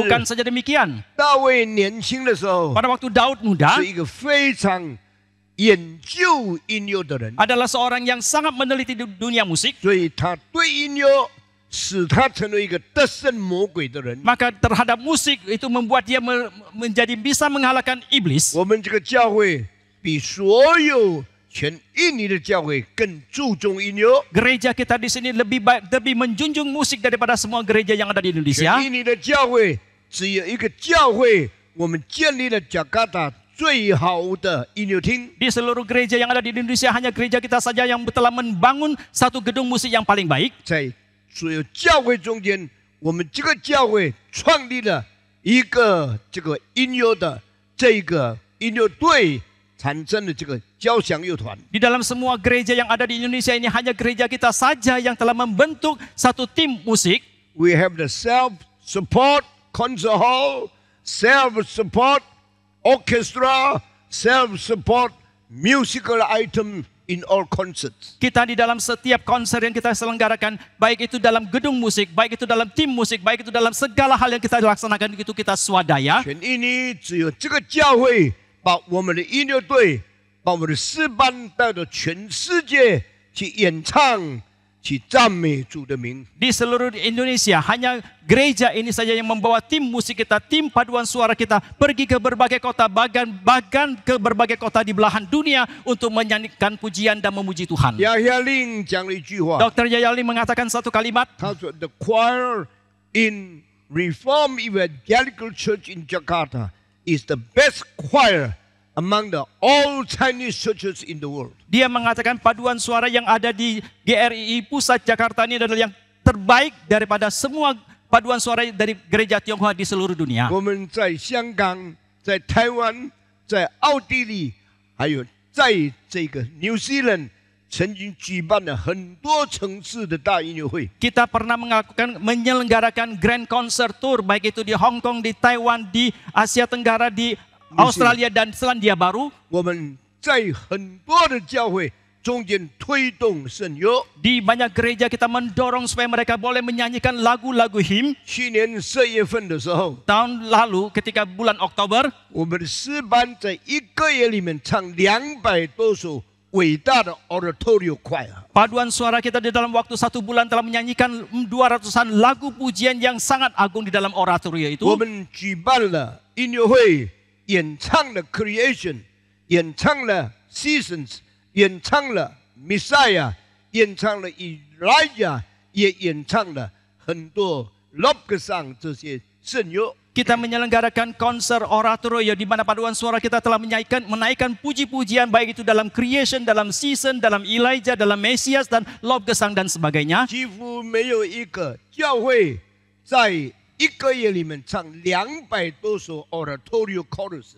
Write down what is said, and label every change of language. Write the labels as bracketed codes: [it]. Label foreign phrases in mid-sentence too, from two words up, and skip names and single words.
[id] Bukan saja demikian. [zh] 大卫年轻的时候 [id] Pada waktu Daud muda, [zh] 是一个非常研究音乐的人， [id] adalah seorang yang sangat meneliti dunia musik. [zh] 所以他对音乐使他成为一个得胜魔鬼的人。 [id] Maka terhadap musik itu membuat dia menjadi bisa mengalahkan iblis. [zh] 我们这个教会比所有全印尼的教会更注重音乐。 [id] Gereja kita di sini lebih menjunjung musik daripada semua gereja yang ada di [zh] 全 [id] Indonesia. [zh] 印尼的教会只有一个教会，我们建立了加卡达最好的音乐厅。 [id] Di seluruh gereja yang ada di Indonesia, hanya gereja kita saja yang telah membangun satu gedung musik yang paling baik. [zh] 在所有教会中间，我们这个教会创立了一个这个音乐的这个音乐队，产生了这个交响乐团。 [id] Di dalam semua gereja yang ada di Indonesia ini, hanya gereja kita saja yang telah membentuk satu tim musik. [en] We have the self-support concert hall, self-support orchestra, self-support musical item in all concerts. [id] Kita di dalam setiap konser yang kita selenggarakan, baik itu dalam gedung musik, baik itu dalam tim musik, baik itu dalam segala hal yang kita laksanakan, itu kita swadaya. [zh] 全印尼只有这个教会把我们的音乐队、把我们的诗班带到全世界去演唱、去赞美主的名。 [id] Di seluruh Indonesia, hanya gereja ini saja yang membawa tim musik kita, tim paduan suara kita pergi ke berbagai kota, bahkan ke berbagai kota di belahan dunia untuk menyanyikan pujian dan memuji Tuhan. [zh] 亚亚令讲了一句话， [id] Dr. Yayali mengatakan satu kalimat, [zh] 他说 ： [en] “The choir in Reform Evangelical Church in Jakarta is the best choir among the all Chinese churches in the world.” [id] dia mengatakan paduan suara yang ada di GRII Pusat Jakarta ini adalah yang terbaik daripada semua paduan suara dari gereja Tionghoa di seluruh dunia. [zh] 我们在香港、在台湾、在奥地利，还有在这个 New Zealand，曾经举办了很多城市的大音乐会。 [id] Kita pernah menyelenggarakan [en] Grand Concert Tour, [id] baik itu di Hong Kong, di Taiwan, di Asia Tenggara, di Australia dan Selandia Baru. [zh] 我们在很多的教会中间推动圣乐。 [id] Di banyak gereja kita mendorong supaya mereka boleh menyanyikan lagu-lagu him. [zh] 去年12月份的时候， [id] Tahun lalu ketika bulan Oktober, [zh] 我们的诗班在一个月里面唱200多首伟大的 [en] oratorio choir。 [id] paduan suara kita di dalam waktu 1 bulan telah menyanyikan 200-an lagu pujian yang sangat agung di dalam oratorio itu. [zh] 我们举办了音乐会，演唱了 Creation， 演唱了 Seasons， 演唱了 Messiah， 演唱了 Elijah， 也演唱了很多 Love Song 这些圣乐。 [id] Kita menyelenggarakan konser oratorio di mana paduan suara kita telah menaikkan puji-pujian baik itu dalam Creation, dalam Season, dalam Elijah, dalam Mesias dan Love Gesang dan sebagainya. [zh] 几乎没有一个教会在一个月里面唱200多首 [en] oratorio choruses。